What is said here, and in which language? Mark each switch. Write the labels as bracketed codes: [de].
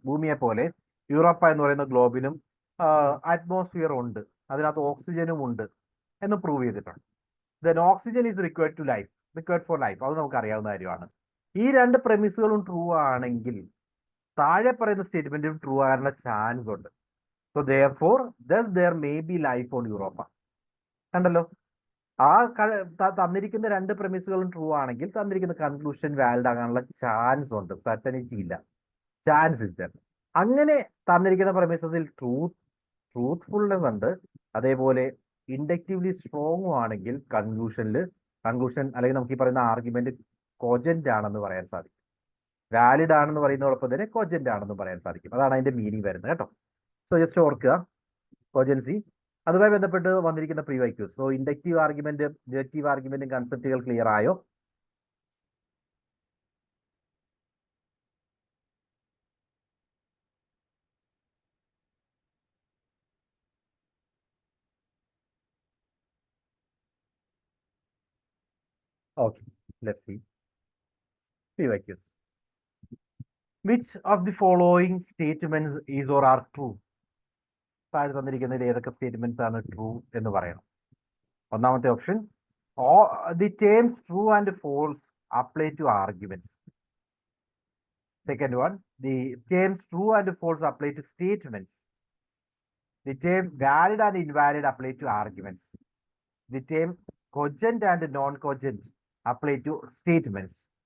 [ml] ഭൂമിയെ പോലെ യൂറോപ്പ എന്ന് പറയുന്ന ഗ്ലോബിനും അറ്റ്മോസ്ഫിയർ ഉണ്ട്, അതിനകത്ത് ഓക്സിജനും ഉണ്ട് എന്ന് പ്രൂവ് ചെയ്തിട്ടുണ്ട്. [en] Then oxygen is required for life. [ml] അത് നമുക്ക് അറിയാവുന്ന കാര്യമാണ്. ഈ രണ്ട് പ്രമിസുകളും ട്രൂ ആണെങ്കിൽ താഴെ പറയുന്ന സ്റ്റേറ്റ്മെന്റും ട്രൂ ആകാനുള്ള ചാൻസ് ഉണ്ട്. [en] So therefore thus there may be life on Europa. [ml] കണ്ടല്ലോ, ആ തന്നിരിക്കുന്ന രണ്ട് പ്രമിസുകളും ട്രൂ ആണെങ്കിൽ തന്നിരിക്കുന്ന കൺക്ലൂഷൻ വാലിഡ് ആകാനുള്ള ചാൻസ് ഉണ്ട്, സർട്ടനിറ്റി ഇല്ല, ചാൻസ് ഇല്ല. അങ്ങനെ തന്നിരിക്കുന്ന പ്രമിസസിൽ ട്രൂത്ത്ഫുൾനെസ് ഉണ്ട്, അതേപോലെ ഇൻഡക്റ്റീവ്ലി സ്ട്രോങ്ങും ആണെങ്കിൽ കൺക്ലൂഷൻ അല്ലെങ്കിൽ നമുക്ക് ഈ പറയുന്ന ആർഗ്യുമെന്റ് കോജന്റ് ആണെന്ന് പറയാൻ സാധിക്കും. വാലിഡ് ആണെന്ന് പറയുന്നതോടൊപ്പം തന്നെ കോജന്റ് ആണെന്ന് പറയാൻ സാധിക്കും. അതാണ് അതിന്റെ മീനിങ് വരുന്നത് കേട്ടോ. സോ ജസ്റ്റ് ഓർക്കുക കോജൻസി. അതുമായി ബന്ധപ്പെട്ട് വന്നിരിക്കുന്ന പ്രീവൈക്യൂസ്. So inductive argument deductive ആർഗ്യുമെന്റും കൺസെപ്റ്റുകൾ clear ആയോ? [en] Okay, let's see. Previous. Which of the following statements is or are true? [ml] താഴെ തന്നിരിക്കുന്നതിൽ ഏതൊക്കെ സ്റ്റേറ്റ്മെന്റ്സ് ആണ് ട്രൂ എന്ന് പറയണം. ഒന്നാമത്തെ option, [en] the terms true and false apply to arguments. Second one, the terms true and false apply to statements. The term valid and invalid apply to arguments. The term cogent and non-cogent apply to statements.